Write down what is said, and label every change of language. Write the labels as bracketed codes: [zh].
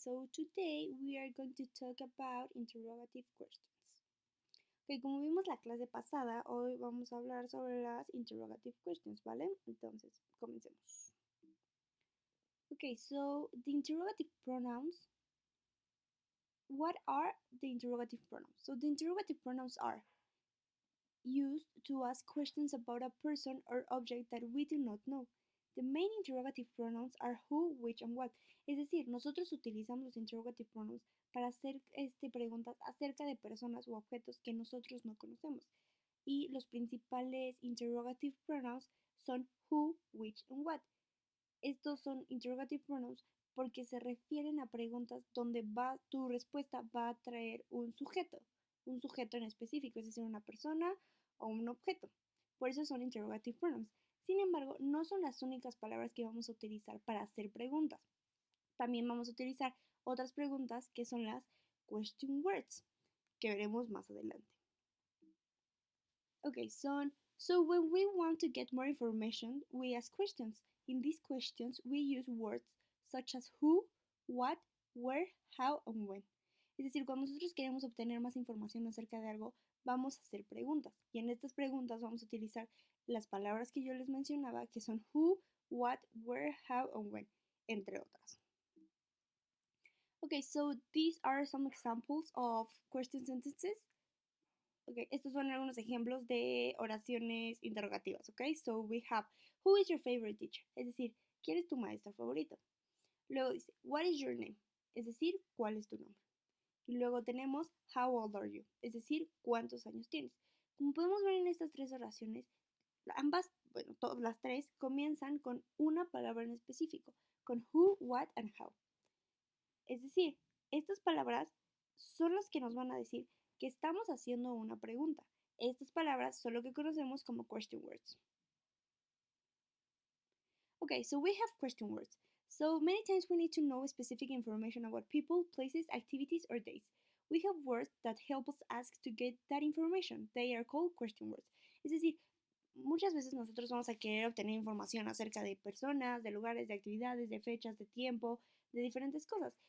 [en] So today we are going to talk about interrogative questions. [es] Okay, como vimos la clase pasada, hoy vamos a hablar sobre las interrogative questions, ¿vale? Entonces, comencemos. [en] Okay, so the interrogative pronouns. What are the interrogative pronouns? So the interrogative pronouns are used to ask questions about a person or object that we do not know. The main interrogative pronouns are who, which, and what. [es] Es decir, nosotros utilizamos los interrogative pronouns para hacer preguntas acerca de personas u objetos que nosotros no conocemos. Y los principales interrogative pronouns son [en] who, which, and what. [es] Estos son interrogative pronouns porque se refieren a preguntas donde tu respuesta va a traer un sujeto en específico, es decir, una persona o un objeto. Por eso son interrogative pronouns. Sin embargo, no son las únicas palabras que vamos a utilizar para hacer preguntas. También vamos a utilizar otras preguntas que son las question words, que veremos más adelante. [en] Okay, so when we want to get more information, we ask questions. In these questions, we use words such as who, what, where, how, and when. [es] Es decir, cuando nosotros queremos obtener más información acerca de algo, vamos a hacer preguntas. Y en estas preguntas vamos a utilizar las palabras que yo les mencionaba, que son [en] who, what, where, how, and when, [es] entre otras. [en] Okay, so these are some examples of question sentences. [es] Okay, estos son algunos ejemplos de oraciones interrogativas, okay? [en] So we have, who is your favorite teacher? [es] Es decir, ¿quién es tu maestro favorito? Luego dice, [en] what is your name? [es] Es decir, ¿cuál es tu nombre? Y luego tenemos, [en] how old are you? [es] Es decir, ¿cuántos años tienes? Como podemos ver en estas tres oraciones, ambas, bueno, todas las tres comienzan con una palabra en específico, con [en] who, what, and how. [es] Es decir, estas palabras son las que nos van a decir que estamos haciendo una pregunta. Estas palabras son lo que conocemos como question words. [en] Okay, so we have question words. So many times we need to know specific information about people, places, activities, or dates. We have words that help us ask to get that information. They are called question words. [es] Es decir, muchas veces nosotros vamos a querer obtener información acerca de personas, de lugares, de actividades, de fechas, de tiempo, de diferentes cosas.